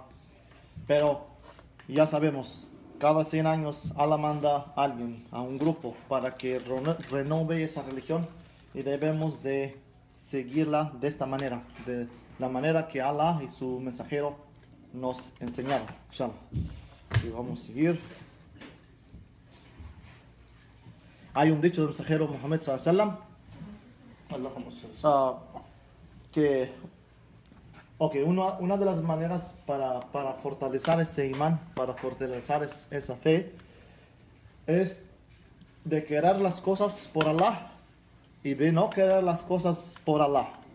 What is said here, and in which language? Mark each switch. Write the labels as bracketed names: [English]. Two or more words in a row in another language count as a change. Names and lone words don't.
[Spanish] Pero ya sabemos, cada 100 años Allah manda a alguien, a un grupo, para que renove esa religión y debemos de seguirla de esta manera, de la manera que Allah y su mensajero nos enseñaron. Inshallah. Y vamos a seguir. Hay un dicho del mensajero Muhammad [Arabic] صلى الله عليه وسلم [Spanish] que una de las maneras para fortalecer ese imán, para fortalecer esa fe, es de querer las cosas por Allah y de no querer las cosas por Allah.